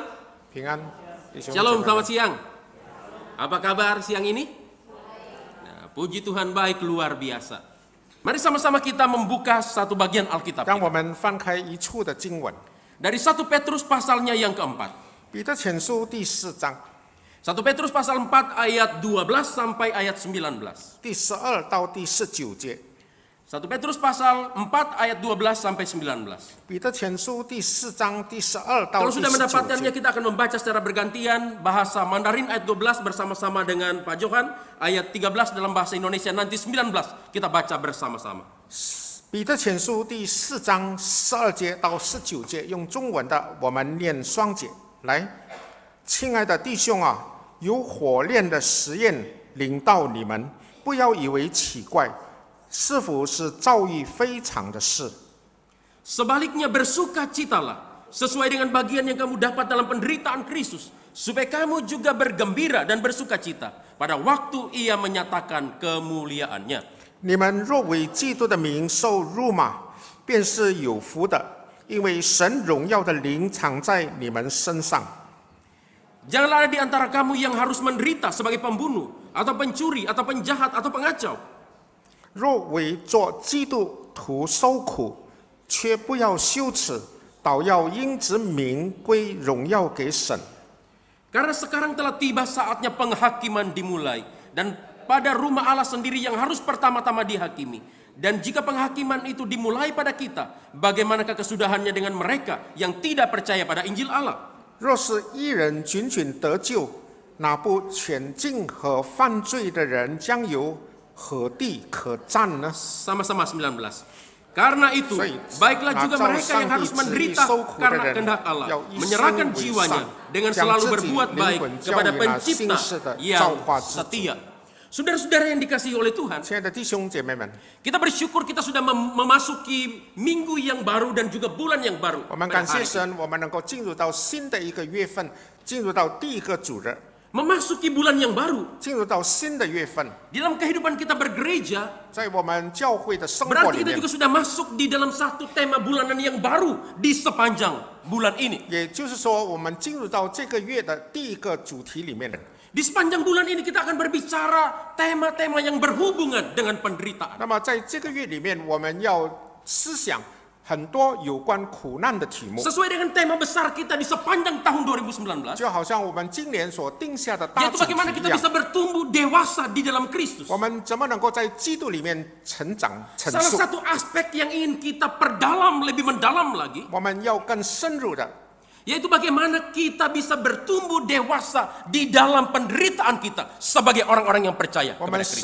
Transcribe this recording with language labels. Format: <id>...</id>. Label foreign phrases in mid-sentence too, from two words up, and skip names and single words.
<zh>平安，弟兄姐妹</zh> <id>Shalom,</id> <zh>们</zh> <id>selamat siang. Apa kabar siang ini? Nah, puji Tuhan baik luar biasa. Mari sama-sama kita membuka satu bagian Alkitab</id> <zh>让</zh> <id>kita.</id> <zh>我们翻开一处的经文，</zh> <id>Dari 1 Petrus pasalnya yang keempat.</id> <zh>彼得前书第4章</zh> <id>1 Petrus pasal 4 ayat 12 sampai ayat 19.</id> <zh>第12到第19节。</zh> <id>1 Petrus pasal 4 ayat 12 sampai 19.</id> <zh>彼得前书第4章第12到</zh> <id>Kalau</id> <zh>第</zh> <id>sudah 19 mendapatkannya,</id> <zh>节。</zh> <id>kita akan membaca secara bergantian bahasa Mandarin ayat 12 bersama-sama dengan Pak Johan, ayat 13 dalam bahasa Indonesia, nanti 19 kita baca bersama-sama.</id> <zh>彼得前书第4章12节到19节，用中文的我们念双节。来，亲爱的弟兄啊，有火炼的实验临到你们，不要以为奇怪，是否是遭遇非常的事？</zh> <id>Sebaliknya bersukacitalah sesuai dengan bagian yang kamu dapat dalam penderitaan Kristus, supaya kamu juga bergembira dan bersukacita pada waktu Ia menyatakan kemuliaannya.</id> <zh>你们若为基督的名受辱骂，便是有福的，因为神荣耀的灵藏在你们身上。</zh> <id>Janganlah ada di antara kamu yang harus menderita sebagai pembunuh, atau pencuri, atau penjahat, atau pengacau.</id> <zh>若为做基督徒受苦，却不要羞耻，倒要因之名归荣耀给神。</zh> <id>Karena sekarang telah tiba saatnya penghakiman dimulai, dan pada rumah Allah sendiri yang harus pertama-tama dihakimi. Dan jika penghakiman itu dimulai pada kita, bagaimanakah kesudahannya dengan mereka yang tidak percaya pada Injil Allah?</id> <zh>若是一人仅仅得救，那不全尽和犯罪的人将有何地可占呢？</zh> <id>Sama-sama 19. Karena itu,</id> <zh>所以</zh> <id>baiklah juga</id> <zh>照</zh> <id>mereka yang</id> <zh>上帝</zh> <id>harus</id> <zh>旨意</zh> <id>menderita</id> <zh>受苦的</zh> <id>karena</id> <zh>人</zh> <id>kehendak Allah,</id> <zh>要以</zh> <id>menyerahkan</id> <zh>身为</zh> <id>jiwanya</id> <zh>善</zh> <id>dengan</id> <zh>将</zh> <id>selalu</id> <zh>自己</zh> <id>berbuat</id> <zh>灵</zh> <id>baik</id> <zh>魂交</zh> <id>kepada</id> <zh>于那</zh> <id>pencipta</id> <zh>信士的</zh> <id>yang</id> <zh>造化之主。</zh> <id>setia. Saudara-saudara yang dikasihi oleh Tuhan,</id> <zh>亲爱的弟兄姐妹们，</zh> <id>kita bersyukur kita sudah memasuki minggu yang baru dan juga bulan yang baru.</id> <zh>我们</zh> <id>pada</id> <zh>感谢</zh> <id>hari ini.</id> <zh>神，我们能够进入到新的一个月份，进入到第一个主日，</zh> <id>Memasuki bulan yang baru.</id> <zh>进入到新的月份，</zh> <id>Di dalam kehidupan kita bergereja,</id> <zh>在我们教会的生活</zh> <id>berarti</id> <zh>里</zh> <id>kita</id> <zh>面</zh> <id>juga，sudah masuk di dalam satu tema bulanan yang baru di sepanjang bulan ini.</id> <zh>也就是说，我们进入到这个月的第一个主题里面。</zh> <id>Di sepanjang bulan ini kita akan berbicara tema-tema yang berhubungan dengan penderitaan.</id> <zh>那么在这个月里面，我们要思想很多有关苦难的题目，</zh> <id>Sesuai dengan tema besar kita di sepanjang tahun 2019,</id> <zh>就好像我们今年所定下的大</zh> <id>yaitu</id> <zh>主题</zh> <id>bagaimana</id> <zh>一</zh> <id>kita</id> <zh>样。</zh> <id>bisa bertumbuh dewasa di dalam Kristus.</id> <zh>我们怎么能够在基督里面成长成</zh> <id>Salah</id> <zh>熟？</zh> <id>satu aspek yang ingin kita perdalam lebih mendalam lagi,</id> <zh>我们要更深入的，</zh> <id>yaitu bagaimana kita bisa bertumbuh dewasa di dalam penderitaan kita sebagai orang-orang yang percaya</id>